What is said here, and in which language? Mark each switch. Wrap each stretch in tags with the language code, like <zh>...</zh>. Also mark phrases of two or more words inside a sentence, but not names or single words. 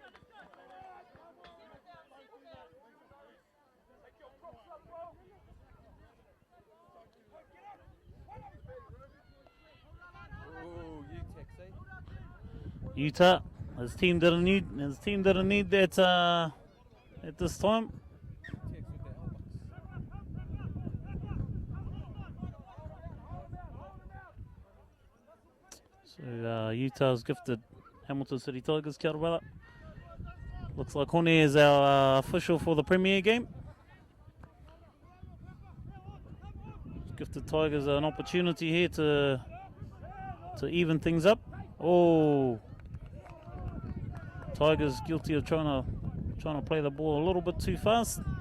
<en>Utah, his team didn't need that at this time. So Utah's gifted Hamilton City Tigers,</en> <mi>kia ora</mi> <en>brother. Looks like Hone is our official for the Premier game. Gifted Tigers an opportunity here to even things up. Oh, Tigers guilty of trying to play the ball a little bit too fast.</en>